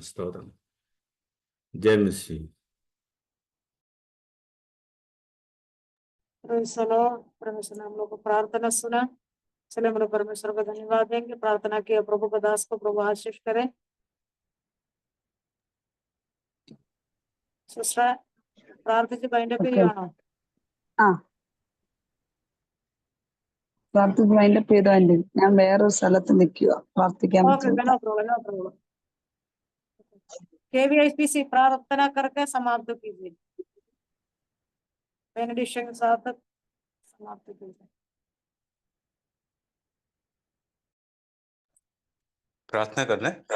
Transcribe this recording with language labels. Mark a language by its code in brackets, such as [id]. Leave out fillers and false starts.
[hi] स्तोत्रम। जय मसीह। परमेश्वर ने हम लोग को प्रार्थना सुना, चले हम लोग परमेश्वर को धन्यवाद देंगे। प्रार्थना किया प्रभु का दास को प्रभु आशीष करे। [ml] सिस्टर പ്രാർത്ഥിച്ച് ബൈൻഡപ്പ് ചെയ്യുവാണോ? പ്രാർത്ഥിച്ച് വൈൻഡപ്പ് ചെയ്തോ ആന്റി? ഞാൻ വേറൊരു സ്ഥലത്ത് നിൽക്കുക, പ്രാർത്ഥിക്കാൻ പറ്റുമോ? [hi] KVIPC प्रार्थना करके समाप्त कीजिए, बेनेडिक्शन के साथ समाप्त कीजिए। प्रार्थना करना